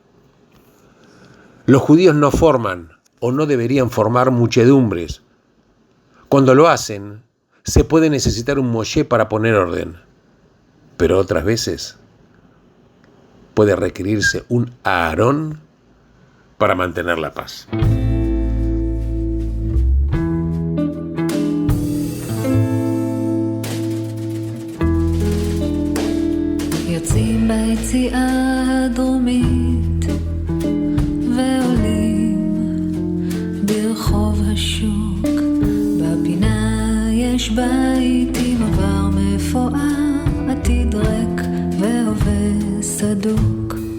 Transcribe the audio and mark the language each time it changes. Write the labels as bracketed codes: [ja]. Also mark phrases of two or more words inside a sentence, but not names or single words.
[es] Los judíos no forman o no deberían formar muchedumbres. Cuando lo hacen, se puede necesitar un Moshe para poner orden, pero otras veces puede requerirse un Aarón para mantener la paz. [he] יוצאים ביציאה הדרומית ועולים ברחוב השוק, בפינה יש בית עם עבר מפואר, עתיד ריק והווה סדוק,